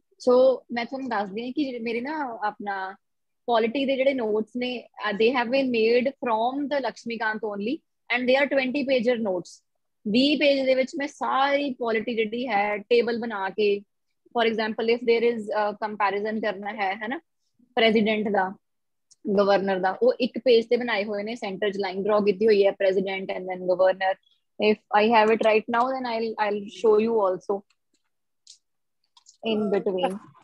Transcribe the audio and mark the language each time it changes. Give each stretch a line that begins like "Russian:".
Punjabi: So मैं तुम ਦੱਸਦੀ ਹਾਂ ਕਿ ਮੇਰੇ ਨਾ ਆਪਣਾ quality ਦੇ ਜਿਹੜੇ notes ਨੇ
English: they have been made from the Lakshmikant only and they are 20 pager notes.
Punjabi: 20 page ਦੇ ਵਿੱਚ ਮੈਂ ਸਾਰੀ quality ਜਿਹੜੀ ਹੈ table ਬਣਾ ਕੇ,
English: for example if there is a comparison
Punjabi: ਕਰਨਾ ਹੈ ਨਾ president ਦਾ, ਗਵਰਨਰ ਦਾ, ਉਹ ਇੱਕ ਪੇਜ ਤੇ ਬਣਾਏ ਹੋਏ ਨੇ, ਸੈਂਟਰ 'ਚ ਲਾਈਨ ਡਰਾ ਕੀਤੀ ਹੋਈ ਹੈ, president and then governor.
English: If I have it right now, then I'll show you also in between.